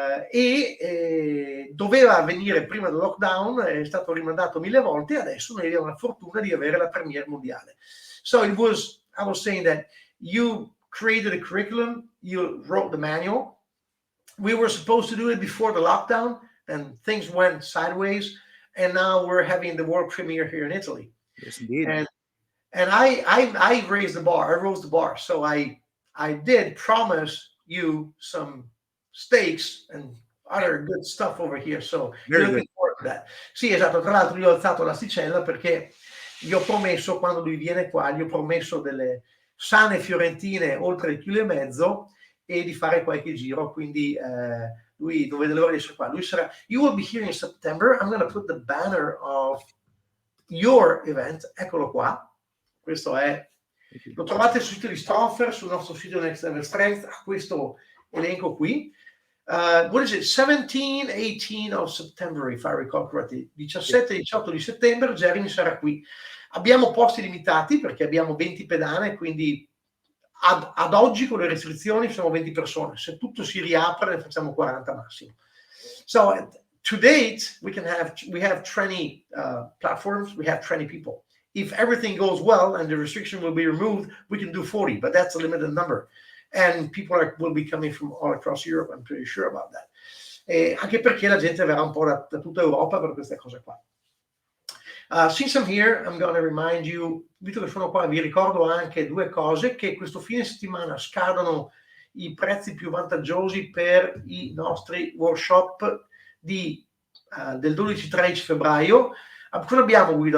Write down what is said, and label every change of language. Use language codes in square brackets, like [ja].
[it] e doveva avvenire prima del lockdown, è stato rimandato 1000 volte, e adesso noi abbiamo la fortuna di avere la premiere mondiale. [en] So I was saying that you created a curriculum, you wrote the manual. We were supposed to do it before the lockdown, and things went sideways, and now we're having the world premiere here in Italy. Yes, indeed. And I raised the bar. I rose the bar. So I did promise you some steaks and other good stuff over here. So you're looking forward to that. [it] Sì, esatto. Tra l'altro io ho alzato l'asticella perché gli ho promesso, quando lui viene qua, gli ho promesso delle sane fiorentine oltre 1,5 kg e di fare qualche giro. Quindi lui non vede l'ora di essere qua. Lui sarà. [en] You will be here in September. I'm going to put the banner of your event. [it] Eccolo qua. Questo lo trovate sul sito di Strongfirst, sul nostro sito nextlevelstrength, a questo elenco qui. [en] What is it? 17, 18 of September, if I recall correctly. [it] 17 e 18 di settembre Jeremy sarà qui. Abbiamo posti limitati perché abbiamo 20 pedane, quindi ad oggi con le restrizioni siamo 20 persone. Se tutto si riapre ne facciamo 40 massimo. So [en] to date, we have 20 platforms, we have 20 people. If everything goes well and the restriction will be removed, we can do 40, but that's a limited number. And people will be coming from all across Europe, I'm pretty sure about that. [it] Anche perché la gente verrà un po' da tutta Europa per queste cose qua. [en] Since I'm here, I'm going to remind you, [it] visto che sono qua, vi ricordo anche due cose, che questo fine settimana scadono i prezzi più vantaggiosi per i nostri workshop del 12-13 febbraio. Cosa abbiamo, Guido?